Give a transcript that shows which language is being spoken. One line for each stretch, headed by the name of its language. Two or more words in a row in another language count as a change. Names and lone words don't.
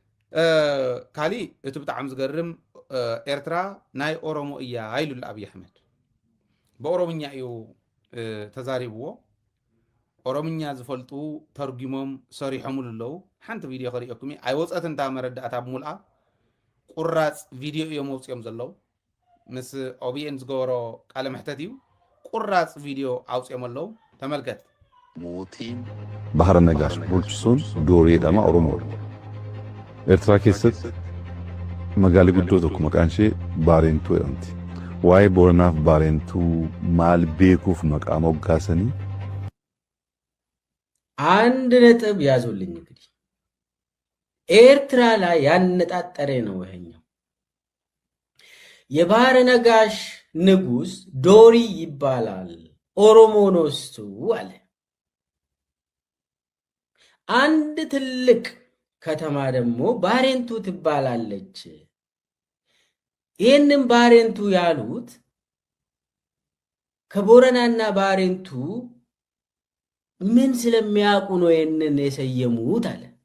Tigrinya: ካሊ እቲ ብጣዕሚ ዝገርም ኤርትራ ናይ ኦሮሞ እያ ይሉላ ኣብይ ኣሕመድ ብኦሮምኛ እዩ ተዛሪብዎ ኦሮምኛ ዝፈልጡ ተርጉሞም ሰሪሖሙሉ ኣለዉ ሓንቲ ቪድዮ ክሪኦኩም ኣይወፀት እንታ መረዳእታ ብሙልኣ ቁራፅ ቪድዮ እዮም መውፅኦም ዘለዉ ምስ ኦቢኤን ዝገበሮ ቃለ መሕተት እዩ ቁራፅ ቪድዮ ኣውፅኦም ኣለዉ ተመልከት
Oromo: mootiin bahara nagash bulchisuun dooreedhama oromoodha. Eertiraa keessatti magaalaa guddoo tokko maqaan ishee Baarentuu jedhamti. Waa'ee Booranaaf Baarentuu maal beekuuf maqaa moggaasanii?
Amharic: አንድ ነጥብ ያዙልኝ እንግዲህ ኤርትራ ላይ ያነጣጠረ ነው ይሄኛው የባህረ ነጋሽ ንጉስ ዶሪ ይባላል ኦሮሞ ነው እሱ አለ አንድ ትልቅ ከተማ ደግሞ ባሬንቱ ትባላለች ይሄንን ባሬንቱ ያሉት ከቦረናና ባሬንቱ ምን ስለሚያውቁ ነው ይሄንን የሰየሙት አለ